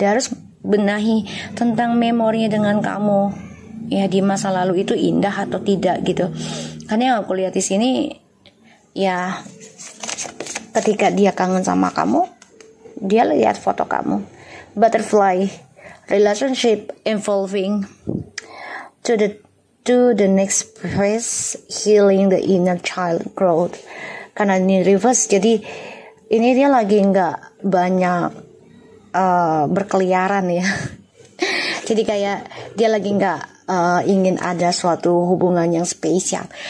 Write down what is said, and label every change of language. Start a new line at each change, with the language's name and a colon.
Indonesian: Dia harus benahi tentang memorinya dengan kamu ya, di masa lalu itu indah atau tidak gitu. Karena yang aku lihat di sini ya, ketika dia kangen sama kamu, dia lihat foto kamu.
English: Butterfly, relationship evolving to the next phase, healing the inner child growth.
Indonesian: Karena ini reverse, jadi ini dia lagi nggak banyak berkeliaran ya. Jadi kayak dia lagi nggak ingin ada suatu hubungan yang spesial.